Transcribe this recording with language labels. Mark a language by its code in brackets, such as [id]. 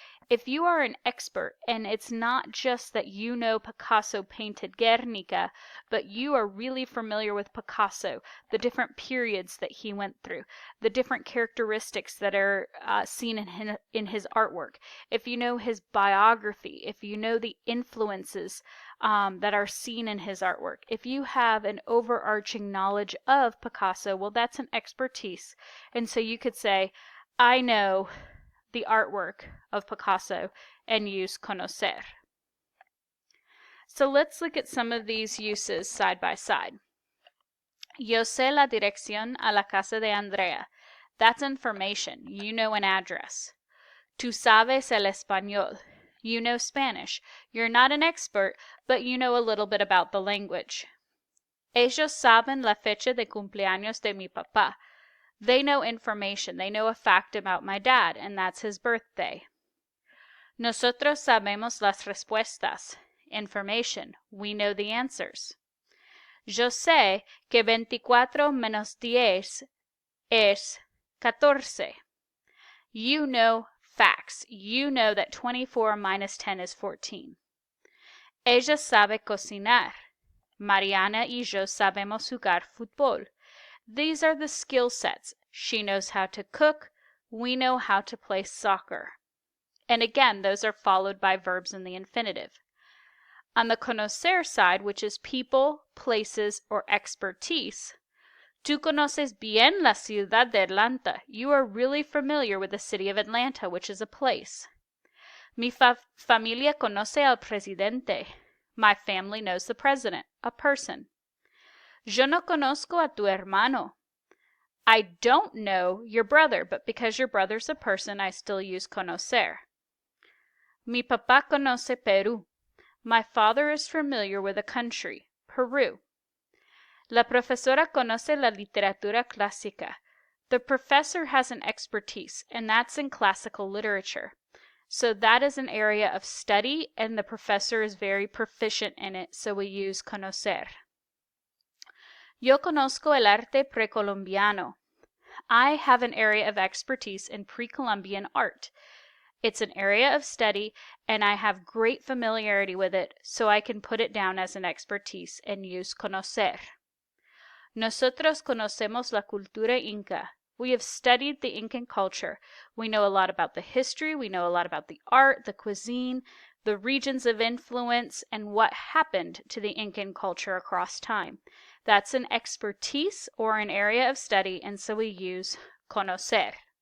[en] If you are an expert, and it's not just that you know Picasso painted Guernica, but you are really familiar with Picasso, the different periods that he went through, the different characteristics that are seen in his artwork, if you know his biography, if you know the influences that are seen in his artwork, if you have an overarching knowledge of Picasso, well, that's an expertise. And so you could say, I know the artwork of Picasso, and use conocer. So let's look at some of these uses side by side. [es] Yo sé la dirección a la casa de Andrea. [en] That's information. You know an address. [es] Tú sabes el español. [en] You know Spanish. You're not an expert, but you know a little bit about the language. [es] Ellos saben la fecha de cumpleaños de mi papá. [en] They know information. They know a fact about my dad, and that's his birthday. [es] Nosotros sabemos las respuestas. [en] Information. We know the answers. [es] Yo sé que 24 menos 10 es 14. [en] You know facts. You know that 24 minus 10 is 14. [es] Ella sabe cocinar. Mariana y yo sabemos jugar fútbol. [en] These are the skill sets. She knows how to cook. We know how to play soccer. And again, those are followed by verbs in the infinitive. On the conocer side, which is people, places, or expertise, [es] tú conoces bien la ciudad de Atlanta. [en] You are really familiar with the city of Atlanta, which is a place. [es] Mi familia conoce al presidente. [en] My family knows the president, a person. [es] Yo no conozco a tu hermano. [en] I don't know your brother, but because your brother's a person, I still use conocer. [es] Mi papá conoce Perú. [en] My father is familiar with a country, Peru. [es] La profesora conoce la literatura clásica. [en] The professor has an expertise, and that's in classical literature. So that is an area of study, and the professor is very proficient in it, so we use conocer. [es] Yo conozco el arte precolombiano. [en] I have an area of expertise in pre-Columbian art. It's an area of study, and I have great familiarity with it, so I can put it down as an expertise and use conocer. [es] Nosotros conocemos la cultura inca. [en] We have studied the Incan culture. We know a lot about the history, we know a lot about the art, the cuisine, the regions of influence, and what happened to the Incan culture across time. That's an expertise or an area of study, and so we use conocer.